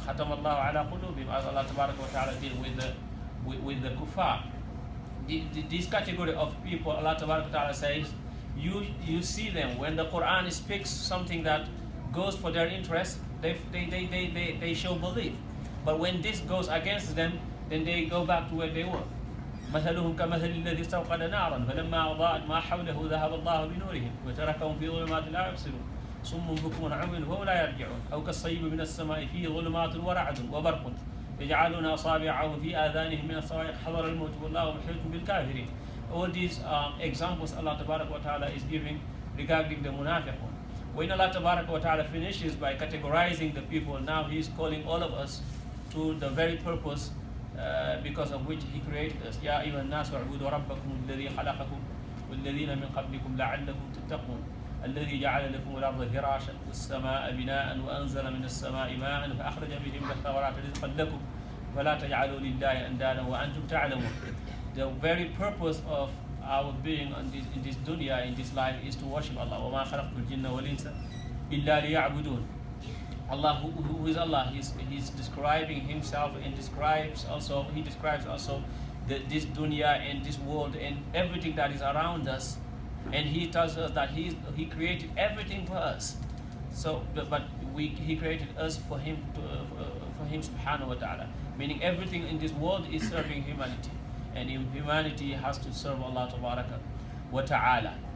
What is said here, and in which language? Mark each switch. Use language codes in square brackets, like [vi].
[ar] خَتَمَ اللَّهُ عَلَى قُلُوبِهِمْ, [en] as Allah Tabaraka wa Ta'ala did with the kuffar. This category of people, Allah Tabaraka wa Ta'ala says, you see them when the Quran speaks something that goes for their interest, they show belief. But when this goes against them, then they go back to where they were. [ar] مثلهم كمثل الذي استوقد نارا فلما أضاءت ما حوله ذهب الله بنورهم وتركهم في ظلمات لا يبصرون صم بكم عمي وهم لا يرجعون أو كالصيب من السماء فيه ظلمات ورعد وبرق يجعلون أصابعهم في آذانهم من الصواعق حضر الموت والله محيط بالكافرين. [en] All these examples Allah Tabaraka wa Ta'ala is giving regarding the munafiqun. When Allah Tabaraka wa Ta'ala finishes by categorizing the people, now He is calling all of us to the very purpose because of which He created us. [ar] يا أيها الناس اعبدوا ربكم الذي خلقكم والذين من قبلكم لعلكم تتقون الذي جعل لكم الأرض فراشا والسماء بناء وأنزل من السماء ماء فأخرج به من الثمرات رزقا لكم فلا تجعلوا لله أندادا وأنتم تعلمون. [en] The very purpose of our being in this dunya, in this life, is to worship Allah. [ar] وما خلقت الجن والإنس إلا ليعبدون. [en] Allah, who is Allah, he's describing himself, and he describes also this dunya and this world and everything that is around us, and he tells us that he created everything for us. So, but he created us for him subhanahu wa ta'ala, meaning everything in this world is serving humanity, and humanity has to serve Allah tabaraka wa ta'ala.